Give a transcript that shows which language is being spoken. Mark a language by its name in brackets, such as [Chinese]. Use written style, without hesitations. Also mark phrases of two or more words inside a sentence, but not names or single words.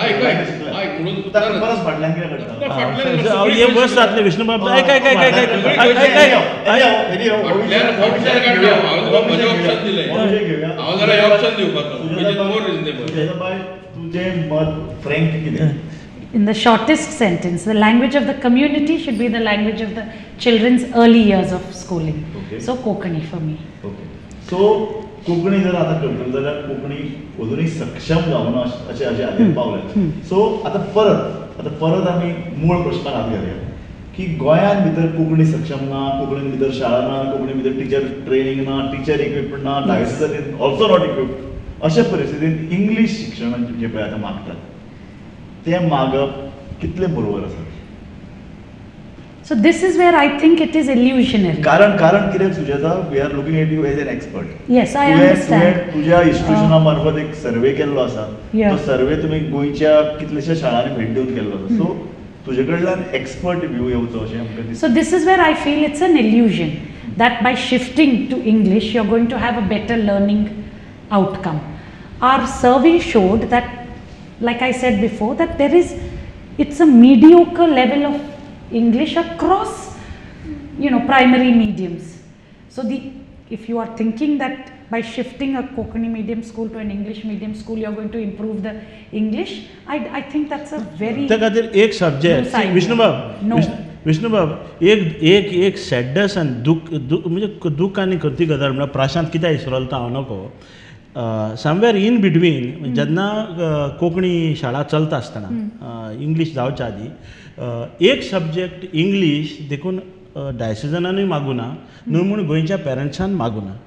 [Konkani] म्हणून परत फाटल्यान कित्याक घडटा? हे बस जातले विष्णुबाब ऐक ऐक ऐक ऐक ऐक ऐक ऐक हांव जरा हे ऑप्शन दिवपाचो. तुजें मत फ्रँक कितें? [English] In the shortest sentence, the language of the community should be the language of the children's early years of schooling. Okay. So Konkani for me. ओके. [Konkani] सो कोंकणी जर आतां करतलो जाल्यार कोंकणी अजुनूय सक्षम जावना अशें हातीन पावलें. सो आतां परत आमी मूळ प्रश्नाक हात घालया की गोंयांत भितर कोंकणी सक्षम ना, कोंकणीन भितर शाळा ना, कोंकणी भितर [English] teacher training [Konkani] ना, [English] teacher equipment [Konkani] ना, डायसिसांनी [English] also not equipped. [Konkani] अशा परिस्थितींत इंग्लीश शिक्षण जे पळय आतां मागतात तें मागप कितलें बरोबर आसा? [English] So this is where I think it is illusionary. [Konkani] कारण कितें सुजाता, [English] We are looking at you as an expert. Yes, I understand. [Konkani] तुज्या इन्स्टिट्यूशना मार्फत एक सर्वे केल्लो आसा. [English] Yeah. [Konkani] तो सर्वे तुमी गोंयच्या कितलेशा शाळांनी भेट दिवन केल्लो आसा. सो तुजे कडल्यान [English] expert view [Konkani] येवचो अशें आमकां दिसता. [English] So this is where I feel it's an illusion that by shifting to English you're going to have a better learning outcome. Our survey showed that, like I said before, that it's a mediocre level of English across, primary mediums. So if you are thinking that by shifting a Konkani medium school to an English medium school you're going to improve the English, I think that's a very [Konkani] त्या खातीर एक सब्जेक्ट विष्णुबाब एक सॅडनेस आनी दूख म्हणजे दूख आनी खंयची गजाल म्हणल्यार प्रशांत कित्याक इसरलो तो हांव नकळो. [English] somewhere in between [Konkani] जेन्ना कोंकणी शाळा चलता आसतना इंग्लीश जावच्या आदी एक सब्जेक्ट इंग्लीश देखून डायसिजनानूय मागुना न्हू म्हूण गोंयच्या पेरंट्सान मागुना.